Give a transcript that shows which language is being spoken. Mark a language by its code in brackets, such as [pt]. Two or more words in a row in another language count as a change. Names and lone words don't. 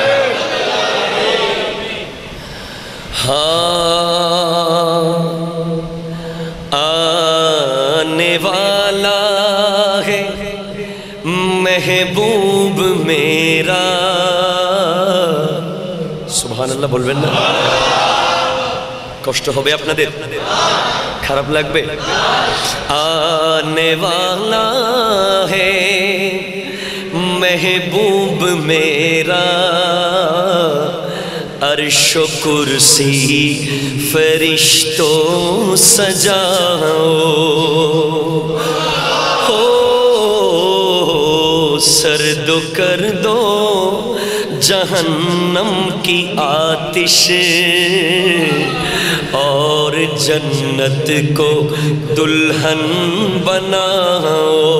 [ur] آنے والا ہے محبوب میرا. [ar] سبحان اللہ [bn] بولবেন না? কষ্ট হবে আপনাদের, খারাপ লাগবে? [ur] آنے والا ہے محبوب میرا عرش و کرسی فرشتوں سجاؤ ہو سرد کر دو جہنم کی آتش اور جنت کو دلہن بناؤ.